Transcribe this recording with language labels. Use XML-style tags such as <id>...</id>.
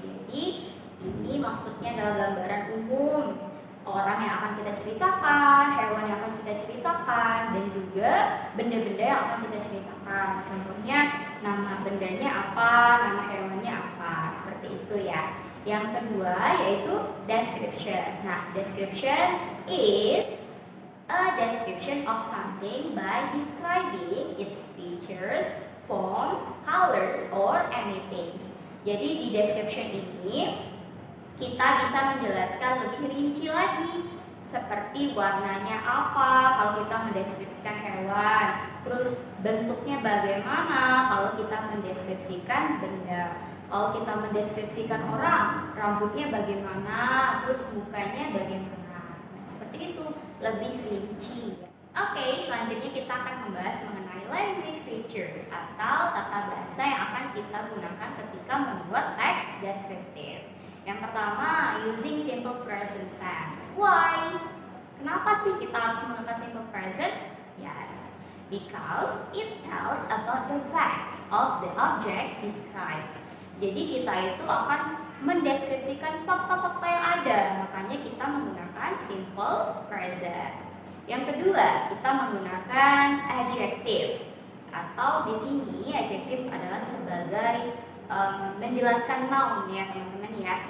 <id>Jadi ini maksudnya adalah gambaran umum orang yang akan kita ceritakan, hewan yang akan kita ceritakan, dan juga benda-benda yang akan kita ceritakan. Contohnya nama bendanya apa, nama hewannya apa, seperti itu ya. Yang kedua yaitu description.</id> <en>Nah, description is a description of something by describing its features, forms, colors, or anything.</en> <id>Jadi di description ini kita bisa menjelaskan lebih rinci lagi seperti warnanya apa kalau kita mendeskripsikan hewan, terus bentuknya bagaimana kalau kita mendeskripsikan benda, kalau kita mendeskripsikan orang, rambutnya bagaimana, terus mukanya bagaimana. Nah, seperti itu, lebih rinci. Oke, selanjutnya kita akan membahas mengenai language features atau tata bahasa yang akan kita gunakan ketika membuat teks deskriptif. Yang pertama,</id> <en>using simple present tense. Why?</en> <id>Kenapa sih kita harus menggunakan simple present?</id> <en>Yes, because it tells about the fact of the object described.</en> <id>Jadi kita itu akan mendeskripsikan fakta-fakta yang ada, makanya kita menggunakan simple present. Yang kedua, kita menggunakan adjective, atau di sini adjective adalah sebagai menjelaskan noun ya teman-teman ya.</id>